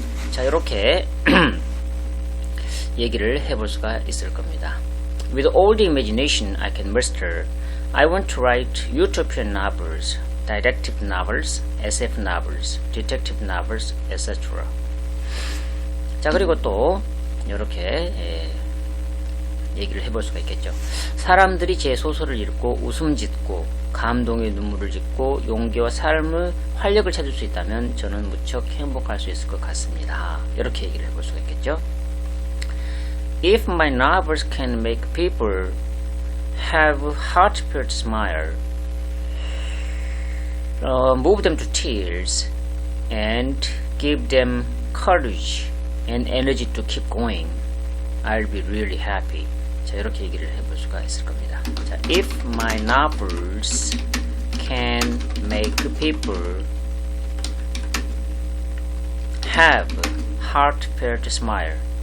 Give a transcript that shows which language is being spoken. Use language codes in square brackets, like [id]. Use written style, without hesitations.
[ko] 자, 이렇게 얘기를 해볼 수가 있을 겁니다. [en] With all the imagination I can muster, I want to write utopian novels, detective novels, SF novels, detective novels, etc. [ko] 자, 그리고 또 이렇게 얘기를 해볼 수가 있겠죠. 사람들이 제 소설을 읽고 웃음 짓고 감동의 눈물을 짓고 용기와 삶의 활력을 찾을 수 있다면 저는 무척 행복할 수 있을 것 같습니다. 이렇게 얘기를 해볼 수가 있겠죠. [en] If my novels can make people have a heartfelt smile, move them to tears, and give them courage and energy to keep going, I'll be really happy. [ko] 자, 이렇게 얘기를 해볼 수가 있을 겁니다. [en] 자, if my novels can make people have heartfelt smile,